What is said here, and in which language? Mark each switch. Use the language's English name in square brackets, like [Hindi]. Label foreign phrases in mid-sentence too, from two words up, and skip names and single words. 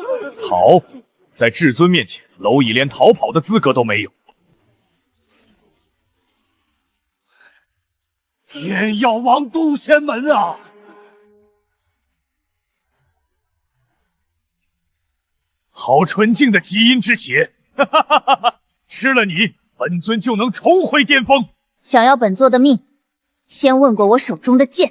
[Chinese] 逃，在至尊面前，螻蟻連逃跑的資格都沒有。天要亡渡仙門啊！好純淨的極陰之血，哈哈哈哈哈！吃了你，本尊就能重回巔峰。想要本座的命，先問過我手中的劍。